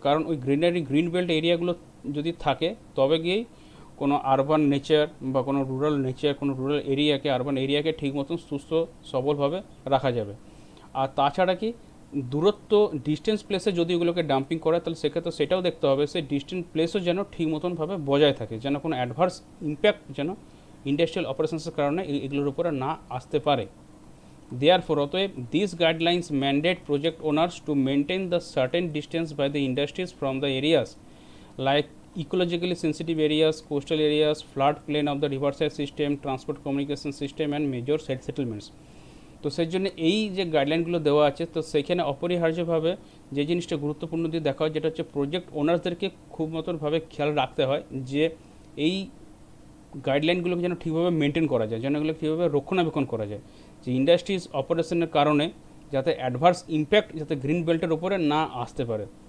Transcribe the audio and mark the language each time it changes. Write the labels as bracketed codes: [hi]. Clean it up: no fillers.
[bn] কারণ ওই green belt এরিয়াগুলো যদি থাকে, তবে গিয়েই কোনো আরবান নেচার বা কোনো রুরাল নেচার, কোনো রুরাল এরিয়াকে, আরবান এরিয়াকে ঠিক মতন সুস্থ সবলভাবে রাখা যাবে। আর তাছাড়া কি, দূরত্ব ডিস্টেন্স প্লেসে যদি ওগুলোকে ডাম্পিং করে, তাহলে সেক্ষেত্রে সেটাও দেখতে হবে সেই ডিস্টেন্স প্লেসও যেন ঠিক মতনভাবে বজায় থাকে, যেন কোনো অ্যাডভার্স ইম্প্যাক্ট যেন ইন্ডাস্ট্রিয়াল অপারেশনসের কারণে এগুলোর উপরে না আসতে পারে। [en] Therefore, অতএব these guidelines mandate project owners to maintain the certain distance by the industries from the areas like ecologically sensitive areas, coastal areas, floodplain of the riverside system, transport communication system and major settlements. [bn] তো সেই জন্য এই যে গাইডলাইনগুলো দেওয়া আছে, তো সেখানে অপরিহার্যভাবে যে জিনিসটা গুরুত্বপূর্ণ দিয়ে দেখা হয়, যেটা হচ্ছে প্রজেক্ট ওনার্সদেরকে খুব মতনভাবে খেয়াল রাখতে হয় যে এই গাইডলাইনগুলোকে যেন ঠিকভাবে মেনটেন করা যায়, যেন এগুলো কীভাবে রক্ষণাবেক্ষণ করা যায়, যে ইন্ডাস্ট্রিজ অপারেশনের কারণে যাতে অ্যাডভার্স ইম্প্যাক্ট যাতে গ্রিন বেল্টের ওপরে না আসতে পারে।